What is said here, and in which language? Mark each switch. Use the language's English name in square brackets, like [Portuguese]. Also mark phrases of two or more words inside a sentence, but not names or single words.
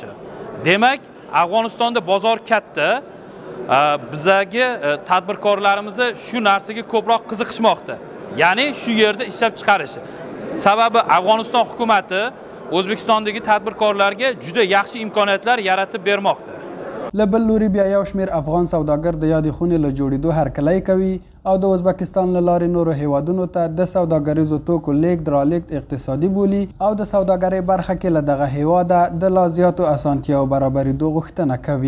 [Uzbek] Demak, Afg'onistonda bozor katta. Bizdagi tadbirkorlarimiz shu narsaga ko'proq qiziqishmoqda. Ya'ni shu yerda ishlab chiqarishi. Sababi Afg'oniston hukumati O'zbekistondagi tadbirkorlarga juda yaxshi imkoniyatlar yaratib bermoqda. [Pashto] له بل لوري بیا یو شمېر افغان سوداګر د یادې خونې له جوړېدو هرکلی کوي او د ازبکستان له لارې نورو هیوادونو ته د سوداګریزو توکو لیږد رالېږد اقتصادي بولي او د سوداګرۍ برخه کې له دغه هیواده د لا زیاتو اسانتیاو برابرېدو غوښتنه کوي.